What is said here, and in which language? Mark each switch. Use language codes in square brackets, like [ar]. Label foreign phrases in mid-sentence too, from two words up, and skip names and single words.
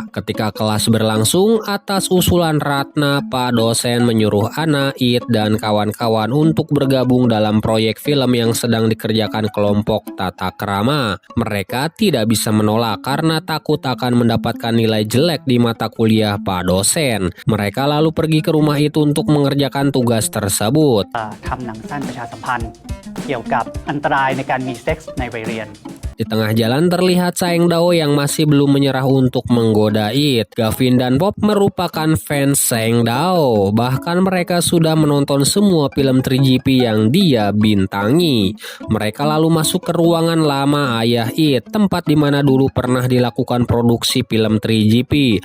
[id] Ketika kelas berlangsung, atas usulan Ratna, Pak dosen menyuruh Ana, It, dan kawan-kawan untuk bergabung dalam proyek film yang sedang dikerjakan kelompok tata krama. Mereka tidak bisa menolak karena takut akan mendapatkan nilai jelek di mata kuliah Pak dosen. Mereka lalu pergi ke rumah itu untuk mengerjakan tugas tersebut. [th] ทำหนังสั้นประชาสัมพันธ์เกี่ยวกับอันตรายในการมีเซ็กส์ในวัยเรียน [id] Di tengah jalan terlihat Saeng Dao yang masih belum menyerah untuk menggoda It. Gavin dan Pop merupakan fans Saeng Dao. Bahkan mereka sudah menonton semua film 3GP yang dia bintangi. Mereka lalu masuk ke ruangan lama ayah It, tempat di mana dulu pernah dilakukan produksi film 3GP.